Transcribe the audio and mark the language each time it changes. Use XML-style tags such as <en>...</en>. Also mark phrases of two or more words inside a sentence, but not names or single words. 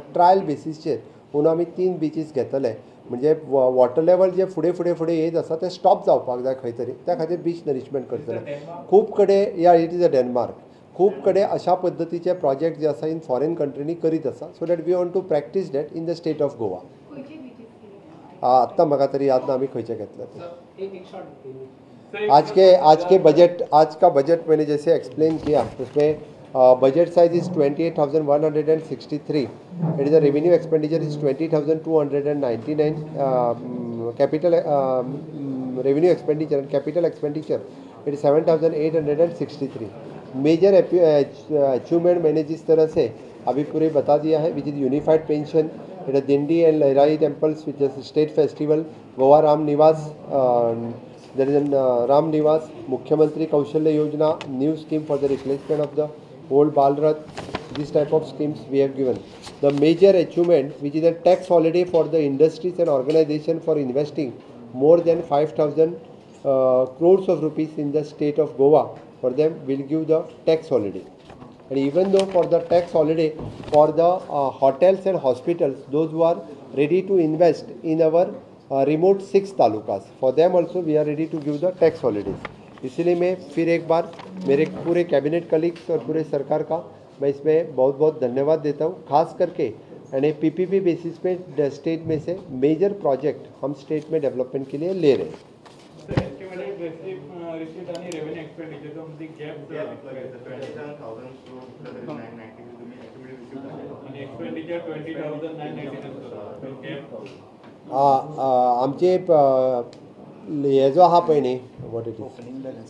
<kok>ट्रायल बेसिसचेर म्हणून आमी 3 बीचीस घेतले म्हणजे</kok> <en>water level</en> <kok>जे फुडें येत आसा ते स्टॉप जावपाक जाय खंय तरी त्या खातीर</kok> <en>beach nourishment</en> <kok>करतले. खूब कडेन</kok> <en>it is a Denmark</en> <kok>खूब कडेन अशा पद्दतीचे प्रोजेक्ट जे आसा</kok> <en>in foreign</en> <kok>कंट्रीनी करीत आसा</kok> <en>so that we want to practice that in the state of Goa.</en> <kok>आत्ता म्हाका तरी याद ना आमी खंयचे घेतले ते.</kok> <hi>आज का बजट मैंने जैसे एक्सप्लेन किया उसमें</hi> <en>budget size is</en> <hi>28,163.</hi> <en>It is a revenue expenditure is 20,299. Capital revenue expenditure and capital expenditure it is 7,863. major achievement</en> <hi>मैंने जिस तरह से अभी पूरे बता दिया है</hi> <en>which is unified pension it is Dindi and Lahrai temples which is state festival Goa Ram Niwas there is a Ram Niwas, Mukhyamantri Kaushalya Yojana, new scheme for the replacement of the old Balrath. This type of schemes we have given. The major achievement, which is a tax holiday for the industries and organization for investing more than 5,000 crores of rupees in the state of Goa. For them, we'll give the tax holiday. And even though for the tax holiday for the hotels and hospitals, those who are ready to invest in our remote 6 तालुकास for them also we are ready to give the tax holidays.</en> <hi>इसलिए मैं फिर एक बार मेरे पूरे</hi> <en>cabinet colleagues</en> <hi>और पूरे सरकार का मैं इसमें बहुत बहुत धन्यवाद देता हूँ. खास करके यानी</hi> <en>PPP basis</en> <hi>पे स्टेट में से</hi> <en>major project</en> <hi>हम स्टेट में डेवलपमेंट के लिए ले रहे हैं.</hi> <kok>आमचे हे जो आहा पळय न्ही</kok> <en>what it is</en>